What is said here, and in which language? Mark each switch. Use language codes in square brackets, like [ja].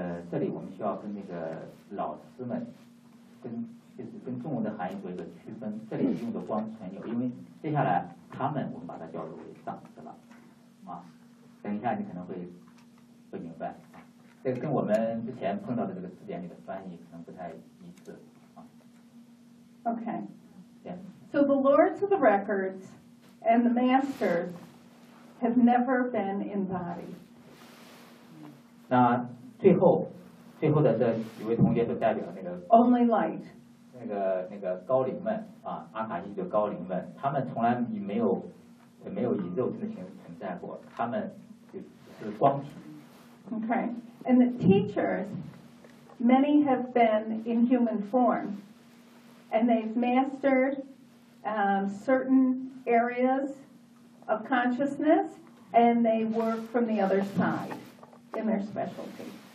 [zh] 这里我们需要跟那个老师们跟就是跟中文的含义做一个区分，这里用的光存有，因为接下来他们我们把它叫做为上司了啊，等一下你可能会不明白，这个跟我们之前碰到的这个字典里的翻译可能不太一致啊。 [en] OK So the lords of the records and the masters have never been embodied。 [zh] 那最后的这几位同学就代表那个 [en] Only light [zh] 那个高灵们啊，阿卡西就高灵们，他们从来没有以肉身的形式存在过，他们就是光体。 [en] Okay, and the teachers, many have been in human form, and they've mastered certain areas of consciousness, and they work from the other side in their specialty.